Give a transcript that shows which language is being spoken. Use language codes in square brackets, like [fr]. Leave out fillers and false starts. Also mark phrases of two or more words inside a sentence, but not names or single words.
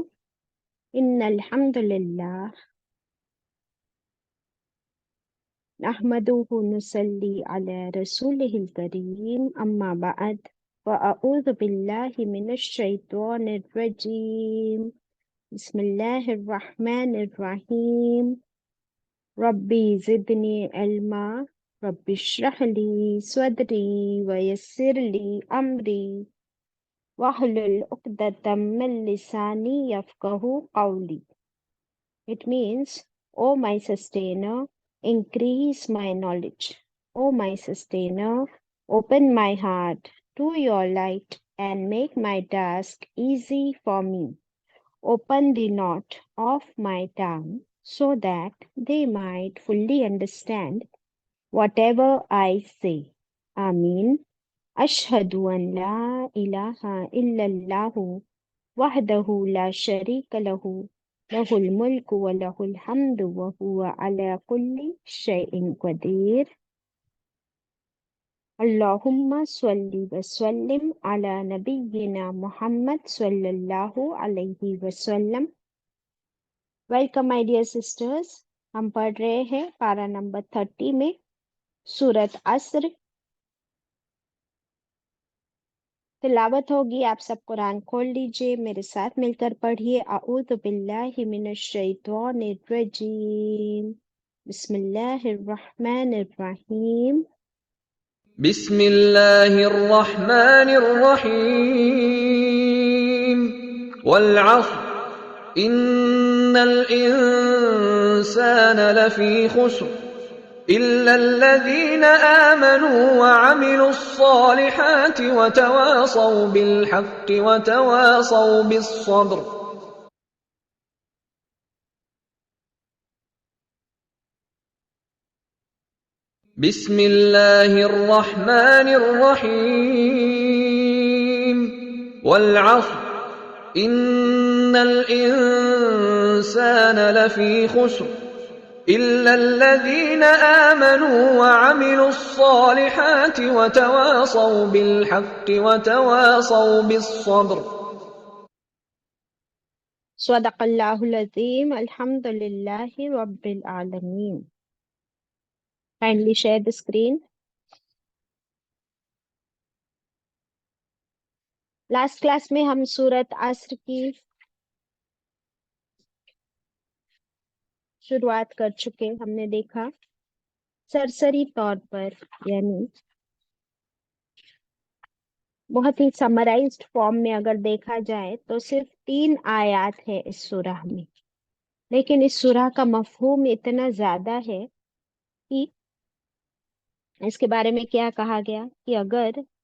[ar] إن الحمد لله نحمده نصلي على رسوله الكريم أما بعد وأعوذ بالله من الشيطان الرجيم. بسم الله الرحمن الرحيم. رب زدني علما رب اشرح لي صدري ويسر لي أمري واحلل عقدة من لساني يفقهوا قولي. [en] It means, O my sustainer, increase my knowledge. O my sustainer, open my heart to your light and make my task easy for me. Open the knot of my tongue so that they might fully understand whatever I say. Ameen. [ar] أشهد أن لا إله إلا الله وحده لا شريك له له الملك وله الحمد وهو على كل شيء قدير. اللهم صل وسلم على نبينا محمد صلى الله عليه وسلم. [en] Welcome my dear sisters. [ur] ہم پڑھ رہے ہیں پارہ نمبر 30 میں سورت عصر. تلاوت ہوگی، آپ سب قرآن کھول لیجیے، میرے ساتھ مل کر پڑھیے. [ar] أعوذ بالله من الشيطان الرجيم. بسم الله الرحمن الرحيم. بسم الله الرحمن الرحيم. والعصر إن الإنسان لفي خسر إلا الذين آمنوا وعملوا الصالحات وتواصوا بالحق وتواصوا بالصبر. بسم الله الرحمن الرحيم. والعصر إن الإنسان لفي خسر إلا الذين آمنوا وعملوا الصالحات وتواصوا بالحق وتواصوا بالصبر. صدق الله العظيم. الحمد لله رب العالمين. [en] Kindly share the screen. last class [ur] میں ہم سورت عصر کی شروعات کر چکے. ہم نے دیکھا سرسری طور پر، یعنی بہت ہی [en] summarized form [ur] میں اگر دیکھا جائے تو صرف 3 آیت ہے اس سورہ میں، لیکن اس سورہ کا مفہوم اتنا زیادہ ہے کہ اس کے بارے میں کیا کہا گیا کہ اگر